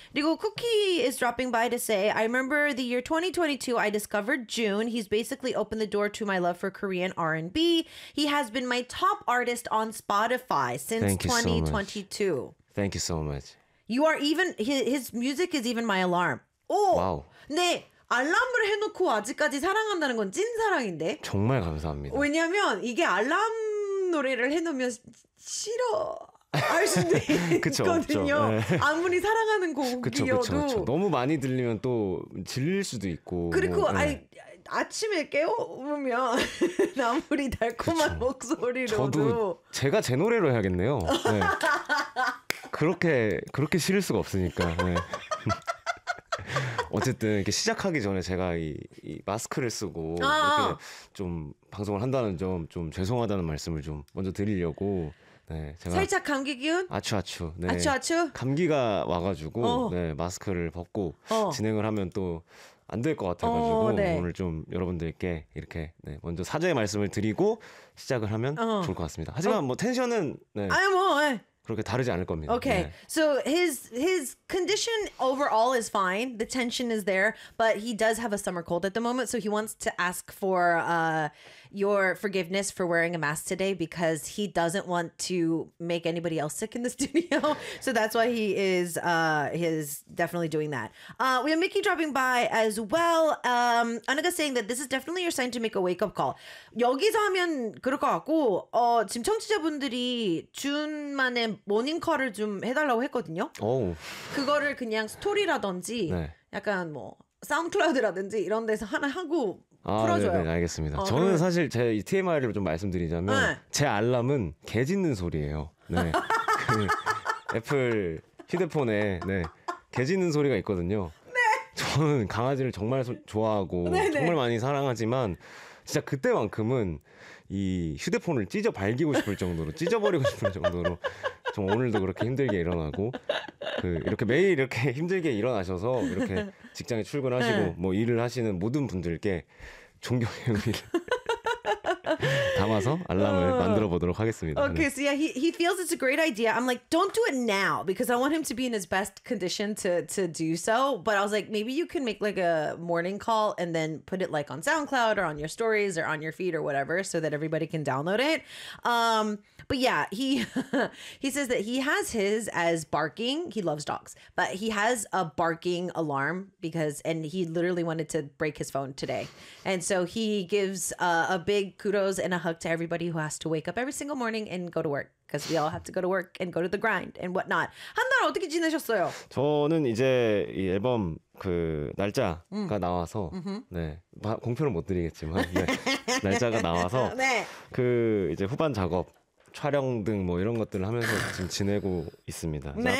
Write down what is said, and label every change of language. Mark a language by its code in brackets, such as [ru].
[ko] 그리고 [en] Cookie is dropping by to say, I remember the year 2022, I discovered June. He's basically opened the door to my love for Korean R&B. He has been my top artist on Spotify since 2022. Thank you so much. You are even, his music is even my alarm. Oh, wow. [ko] 네. 알람을 해놓고 아직까지 사랑한다는 건 찐사랑인데. 정말 감사합니다. 왜냐하면 이게 알람 노래를 해놓으면 싫어 할 수도 그쵸, 있거든요. 네. 아무리 사랑하는 곡이어도. 그쵸. 너무 많이 들리면 또 질릴 수도 있고. 그리고 뭐, 네. 아침에 깨우면 아무리 달콤한 그쵸. 목소리로도. 저도 제가 제 노래로 해야겠네요. 네. 그렇게 싫을 수가 없으니까. 네. 어쨌든 이렇게 시작하기 전에 제가 이 마스크를 쓰고 이렇게 좀 방송을 한다는 점 좀 죄송하다는 말씀을 좀 먼저 드리려고 네 제가 살짝 감기 기운 아추아추 네 아추아추 감기가 와가지고 네 마스크를 벗고 진행을 하면 또 안 될 것 같아가지고 네. 오늘 좀 여러분들께 이렇게 네 먼저 사죄의 말씀을 드리고 시작을 하면 좋을 것 같습니다. 하지만 뭐 텐션은 네 아유 뭐 네. 그렇게 다르지 않을 겁니다. [en] Okay, [ko] 네. [en] So his condition overall is fine. The tension is there, but he does have a summer cold at the moment. So he wants to ask for your forgiveness for wearing a mask today because he doesn't want to make anybody else sick in the studio. So that's why he is definitely doing that. We have Mickey dropping by as well. Anaga saying that this is definitely your sign to make a wake up call. [ko] 여기서 하면 그럴 것 같고 지금 청취자분들이 준만의 모닝컬을 좀 해달라고 했거든요. 오. 그거를 그냥 스토리라든지 네. 약간 뭐 사운드클라우드라든지 이런 데서 하나 하고 풀어줘요. 네네, 알겠습니다. 저는 그럼... 사실 제 TMI를 좀 말씀드리자면 네. 제 알람은 개 짖는 소리예요. 네. 그 애플 휴대폰에 네. 개 짖는 소리가 있거든요. 네. 저는 강아지를 정말 좋아하고 네네. 정말 많이 사랑하지만 진짜 그때만큼은 이 휴대폰을 찢어 발기고 싶을 정도로 찢어버리고 싶을 정도로 좀 오늘도 그렇게 힘들게 일어나고 그 이렇게 매일 이렇게 힘들게 일어나셔서 이렇게 직장에 출근하시고 뭐 일을 하시는 모든 분들께 존경의 의미를 담아서 알람을 만들어 보도록 하겠습니다. [en] Okay, so yeah, he feels it's a great idea. I'm like, don't do it now because I want him to be in his best condition to do so. But I was like, maybe you can make like a morning call and then put it like on SoundCloud or on your stories or on your feed or whatever so that everybody can download it. But yeah, he says that he has his as barking. He loves dogs, but he has a barking alarm because he literally wanted to break his phone today. And so he gives a big kudos and a hug to everybody who has to wake up every single morning and go to work because we all have to go to work and go to the grind and whatnot. [ko] 한 달 어떻게 지내셨어요? 저는 이제 이 앨범 그 날짜가 나와서 네 공표를 못 드리겠지만 네. 날짜가 나와서 네. 그 이제 후반 작업 촬영 등 뭐 이런 것들을 하면서 지금 지내고 있습니다. 네.